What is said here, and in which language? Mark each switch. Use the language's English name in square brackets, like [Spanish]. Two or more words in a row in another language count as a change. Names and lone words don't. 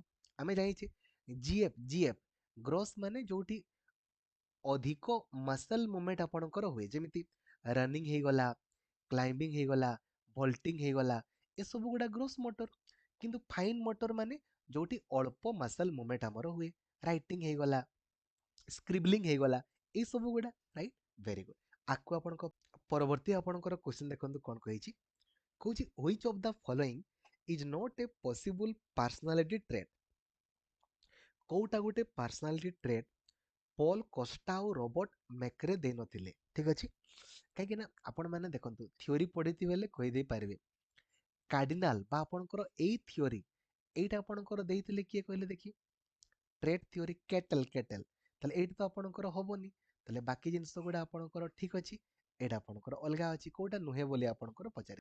[Odia] ଆମେ ଜାଣିଛେ ଜିଏଫ୍ ଗ୍ରସ୍ ମାନେ ଯୋଉଠି ଅଧିକ [English] muscle movement [Odia] ଆପଣଙ୍କର ହୁଏ, ଯେମିତି ରନିଂ ହେଇଗଲା, କ୍ଲାଇମ୍ବିଂ ହେଇଗଲା, ଭଲ୍ଟିଂ ହେଇଗଲା, ଏସବୁ ଗୁଡ଼ା [English] gross motor. [Odia] କିନ୍ତୁ [English] fine motor [Odia] ମାନେ ଯୋଉଠି ଅଳ୍ପ [English] muscle movement [Odia] ଆମର ହୁଏ, ରାଇଟିଂ ହେଇଗଲା, ସ୍କ୍ରିବଲିଂ ହେଇଗଲା, ଏଇ ସବୁ ଗୁଡ଼ା, ରାଇଟ୍। [English] Very good. [Odia] ଆକୁ ଆପଣଙ୍କ ପରବର୍ତ୍ତୀ ଆପଣଙ୍କର କ୍ୱେଶ୍ଚନ ଦେଖନ୍ତୁ କଣ କହିଛି। କହୁଛି [English] which of the following is not a possible personality trait। [Odia] କୋଉଟା ଗୋଟେ [English] personality trait [Odia] ପଲ୍ କଷ୍ଟା ଆଉ ରବର୍ଟ ମେକ୍ରେ ଦେଇନଥିଲେ। ଠିକ ଅଛି, କାହିଁକି ନା ଆପଣ ମାନେ ଦେଖନ୍ତୁ ଥିଓରି ପଢିଥିବେ ହେଲେ କହିଦେଇ ପାରିବେ। କାର୍ଡିନାଲ ବା ଆପଣଙ୍କର ଏଇ ଥିଓରି, ଏଇଟା ଆପଣଙ୍କର ଦେଇଥିଲେ କିଏ କହିଲେ ଦେଖି? [English] Trait theory Cattell. [Odia] ତାହେଲେ ଏଇଟା ତ ଆପଣଙ୍କର ହବନି, ତାହେଲେ ବାକି ଜିନିଷ ଗୁଡ଼ା ଆପଣଙ୍କର ଠିକ ଅଛି, ଏଇଟା ଆପଣଙ୍କର ଅଲଗା ଅଛି, କୋଉଟା ନୁହେଁ ବୋଲି ଆପଣଙ୍କର ପଚାରେ।